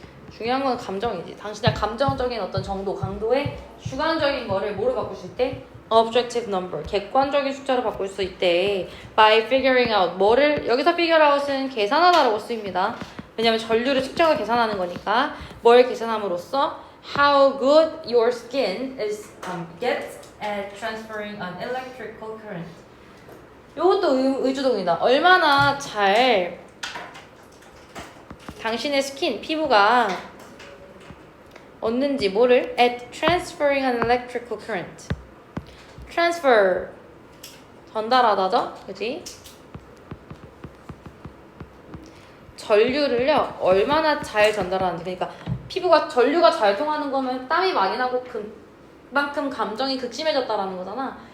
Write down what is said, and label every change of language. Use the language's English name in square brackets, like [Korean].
[Korean] 중요한 건 감정이지. 당신의 감정적인 어떤 정도, 강도의 주관적인 거를 뭐로 바꿀 수 있대? [English] objective number, [Korean] 객관적인 숫자로 바꿀 수 있대. [English] by figuring out, [Korean] 뭐를, 여기서 [English] figure out [Korean] 은 계산하다라고 쓰입니다. 왜냐면 전류를 측정을 계산하는 거니까. 뭘 계산함으로써 [English] how good your skin is gets at transferring an electrical current. [Korean] 요것도 의주동이다. 얼마나 잘 당신의 스킨, 피부가 얻는지, 뭐를? [English] at transferring an electrical current. [Korean] transfer, 전달하다죠? 그치? 전류를요, 얼마나 잘 전달하는지. 그러니까 피부가 전류가 잘 통하는 거면 땀이 많이 나고 그만큼 감정이 극심해졌다라는 거잖아.